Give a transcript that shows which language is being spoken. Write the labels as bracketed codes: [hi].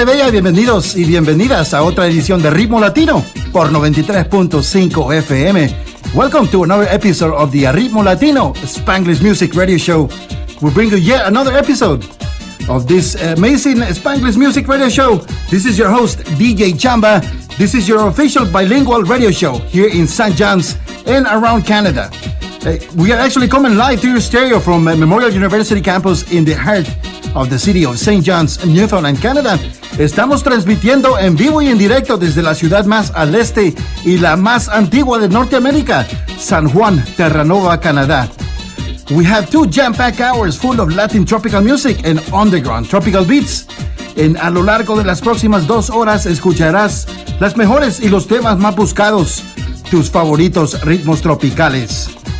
[es] Bienvenidos y bienvenidas a otra edición de Ritmo Latino por 93.5 FM. [en] Welcome to another episode of the Ritmo Latino Spanglish Music Radio Show. We bring you yet another episode of this amazing Spanglish Music Radio Show. This is your host, DJ Chamba. This is your official bilingual radio show here in St. John's and around Canada. We are actually coming live to your stereo from Memorial University campus in the heart of the city of St. John's, Newfoundland, Canada. [es] Estamos transmitiendo en vivo y en directo desde la ciudad más al este y la más antigua de Norteamérica, San Juan, Terranova, Canadá. [en] We have 2 jam-packed hours full of Latin tropical music and underground tropical beats. [es] En a lo largo de las próximas 2 horas escucharás las mejores y los temas más buscados, tus favoritos ritmos tropicales.